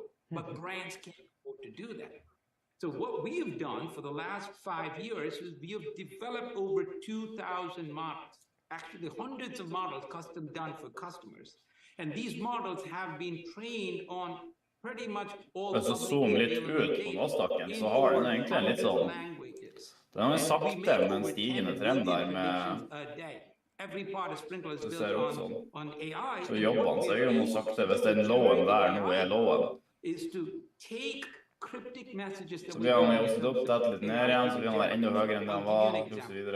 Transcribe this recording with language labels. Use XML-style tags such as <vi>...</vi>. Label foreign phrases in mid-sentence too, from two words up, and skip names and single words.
<en>But brands can't afford to do that. So what we have done for the last 5 years is we have developed over 2,000 models. Actually, hundreds of models custom done for customers. And these models have been trained on pretty much all</en> <no>Hvis du zoomer litt ut på Nasdaqen, så har den egentlig en litt sånn den er sakte, men stigende trend der med det ser ut sånn. Så jobber han seg jo noe sakte. Hvis den lowen der nå er lowen. Så blir han jo også opp dette litt ned igjen, så blir han være enda høyere enn den var, og så videre.</no>